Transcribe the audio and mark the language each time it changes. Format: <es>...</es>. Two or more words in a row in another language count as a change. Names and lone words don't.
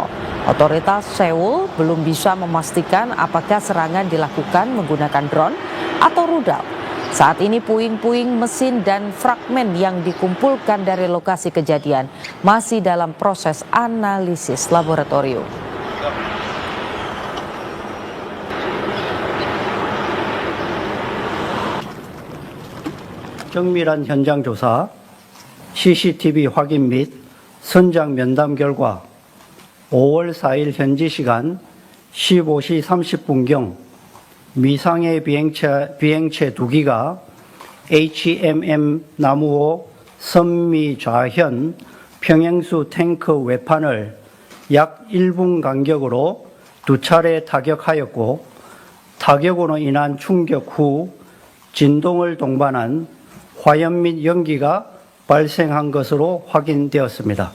<id>Otoritas Seoul belum bisa memastikan apakah serangan dilakukan menggunakan drone atau rudal. Saat ini puing-puing mesin dan fragmen yang dikumpulkan dari lokasi kejadian masih dalam proses analisis laboratorium.</id> <ko>정밀한 현장 조사, CCTV 확인 및 선장 면담 결과 5월 4일 현지 시간 15시 30분경 미상의 비행체 2기가 HMM 나무호 선미 좌현 평행수 탱크 외판을 약 1분 간격으로 2차례 타격하였고, 타격으로 인한 충격 후 진동을 동반한 화염 및 연기가 발생한 것으로 확인되었습니다.</ko>